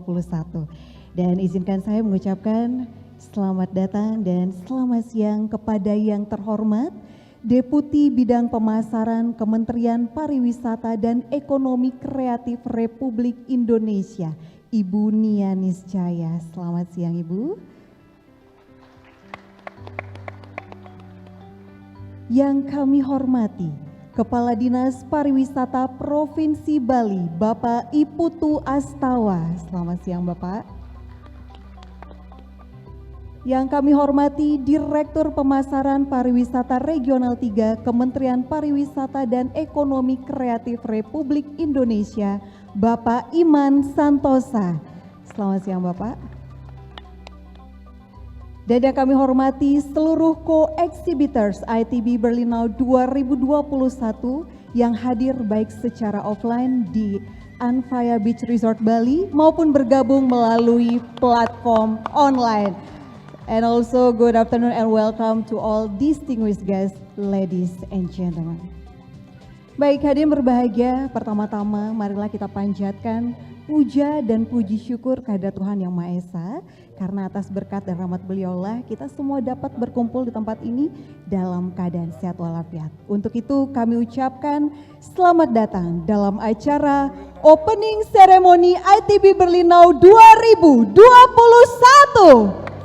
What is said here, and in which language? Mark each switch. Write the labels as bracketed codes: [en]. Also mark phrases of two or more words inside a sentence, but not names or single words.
[id] Dan izinkan saya mengucapkan selamat datang dan selamat siang kepada yang terhormat Deputi Bidang Pemasaran Kementerian Pariwisata dan Ekonomi Kreatif Republik Indonesia, Ibu Nia Niscaya. Selamat siang Ibu. Yang kami hormati Kepala Dinas Pariwisata Provinsi Bali, Bapak Iputu Astawa. Selamat siang Bapak. Yang kami hormati Direktur Pemasaran Pariwisata Regional 3 Kementerian Pariwisata dan Ekonomi Kreatif Republik Indonesia, Bapak Iman Santosa. Selamat siang Bapak. Dan yang kami hormati seluruh co-exhibitors ITB Berlinau 2021 yang hadir baik secara offline di Anvaya Beach Resort Bali maupun bergabung melalui platform online. [en] And also good afternoon and welcome to all distinguished guests, ladies and gentlemen. [id] Baik, hadirin berbahagia, pertama-tama marilah kita panjatkan puja dan puji syukur kehadirat Tuhan Yang Maha Esa, karena atas berkat dan rahmat beliaulah kita semua dapat berkumpul di tempat ini dalam keadaan sehat walafiat. Untuk itu kami ucapkan selamat datang dalam acara [en] Opening Ceremony [id] ITB Berlinau 2021.